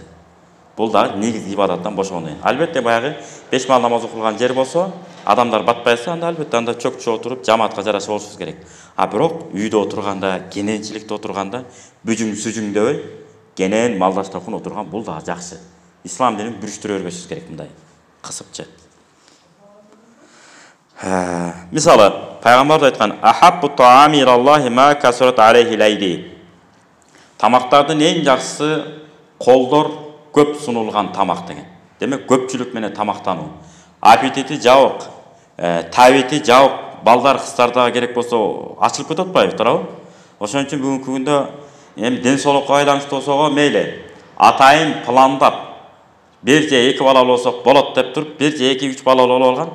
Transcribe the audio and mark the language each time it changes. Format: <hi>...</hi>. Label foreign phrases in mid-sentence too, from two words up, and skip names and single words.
<ky>Бул да негизги ибадаттан бошогондон кийин. Албетте баягы 5 мал намаз окулган жер болсо, адамдар батпайса, анда албетте анда чөкчө отуруп жамаатка жараша болушубуз керек. А бирок үйдө отурганда, кененчиликте отурганда бүжүң сүжүң дебей, кенен малдаштык окунуп отурган бул да жакшы. Ислам динин бүрүштүрө өргөсүз керек мындай кысыпчы. Мисалы, пайгамбар айткан:</ky> <ar>"أحب الطعام إلى الله ما كثرت عليه الأيدي."</ar> <ky>Тамактардын эң жакшысы колдор көп сунулган тамак деген. Демек көпчүлүк менен тамактануу. Аппетити жабык, табити жабык, балдар кыздарга керек болсо ачылып кетип атпайбы, туурабы? Ошон үчүн бүгүнкү күндө эми ден соолукка байланыштуу болсого мейли атайын пландап бир же эки балалуу болсок болот деп туруп, бир же эки үч балалуу болуп алган.</ky>